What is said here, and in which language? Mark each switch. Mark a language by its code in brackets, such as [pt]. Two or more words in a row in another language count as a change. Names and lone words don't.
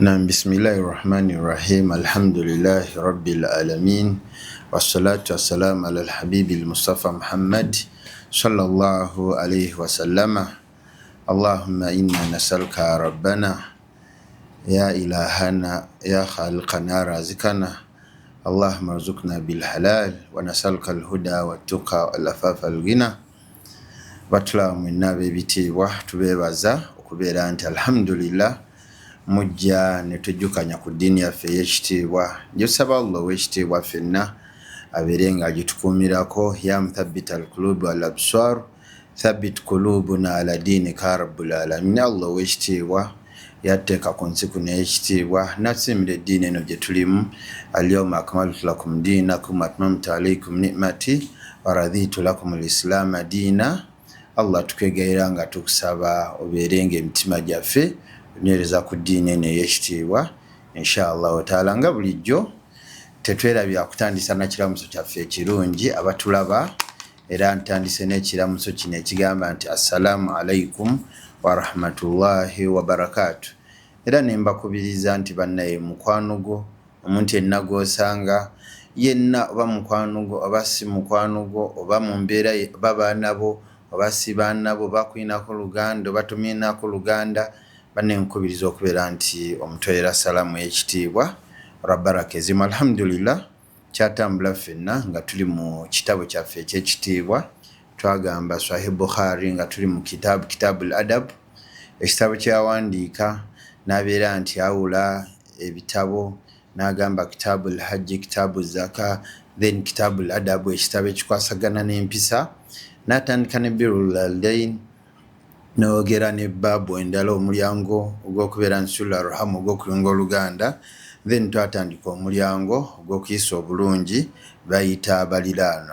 [ar] نعم، بسم الله الرحمن الرحيم. الحمد لله رب العالمين. والصلاة والسلام على الحبيب المصطفى محمد صلى الله عليه وسلم. اللهم إنا نسألك ربنا يا إلهنا يا خالقنا رازقنا. اللهم ارزقنا بالحلال ونسألك الهدى والتقى والعفاف الغنى. [lg] Batulamu nabe bitibwa tubebaza okubeera nti alhamdulillah mujja ne tujjukanya ku ddiini yaffe ey'ekitiibwa. Njusaba Allah ow'ekitiibwa ffenna abeere nga agitukuumirako. [ar] يا مثبت القلوب والأبصار ثبت قلوبنا على دينك رب العالمين. [lg] Allah ow'ekitiibwa yatteeka ku nsi kuno ey'ekitiibwa n'atusiimira eddiini eno gye tulimu. [ar] اليوم أكملت لكم دينكم وأتممت عليكم نعمتي ورضيت لكم الإسلام دينا. [lg] Allah tukwegaira nga tukusaba obeerenga emitima gyaffe kunyereza ku ddiini eno ey'ekitiibwa [ar] إن شاء الله تعالى. [lg] Nga bulijjo tetwerabya kutandisa na kiramuso kyaffe ekirungi abatulaba, era ntandise n'ekiramuso kino ekigamba nti [ar] السلام عليكم ورحمة الله وبركاته. [lg] Era nembakubiriza nti bannaye mukwano gwo, omuntu yenna gw'osanga yenna, oba mukwano gwo oba si mukwano gwo, oba mu mbeera babaana bo oba si baana bo, bakulinako luganda oba tomulinako luganda, banne nkubiriza okubeera nti omutwera salamu y'ekitiibwa rabbaraka ezimu. Alhamdulillah kyatambula ffenna nga tuli mu kitabo kyaffe eky'ekitiibwa. Twagamba Sahih Bukhari nga tuli mu [ar] كتاب الأدب, [lg] ekitabo kyawandiika n'abeera nti awula ebitabo, n'agamba [ar] كتاب الحج, كتاب الزكاة, [lg] then [ar] كتاب الأدب, [lg] ekitabo ekikwasagana n'empisa, n'atandika ne [ar] بر الوالدين, [lg] n'ogera ne baabu endala, omulyango ogw'okubeera nsula arhamu, ogw'okuyunga oluganda, then twatandika omulyango ogw'okuyisa obulungi bayita abaliraana.